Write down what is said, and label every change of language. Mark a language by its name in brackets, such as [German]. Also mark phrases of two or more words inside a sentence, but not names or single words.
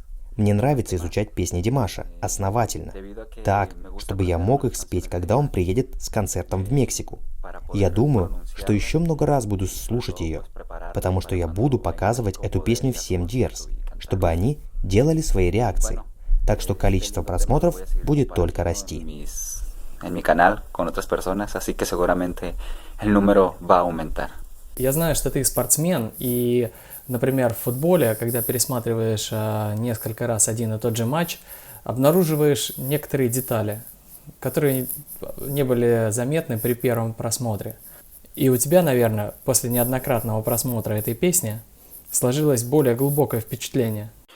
[Russian] Мне нравится изучать песни Димаша основательно, так, чтобы я мог их спеть, когда он приедет с концертом в Мексику. Я думаю, что еще много раз буду слушать ее, потому что я буду показывать эту песню всем Дирс, чтобы они делали свои реакции. Так что количество просмотров будет только расти. [Spanish] En mi canal con otras personas, así que seguramente el número va a aumentar. [Russian] Я знаю, что ты спортсмен, и, например, в футболе, когда пересматриваешь несколько раз один и тот же матч, обнаруживаешь некоторые детали, которые не были заметны при первом просмотре. И у тебя, наверное, после неоднократного просмотра этой песни сложилось более глубокое впечатление.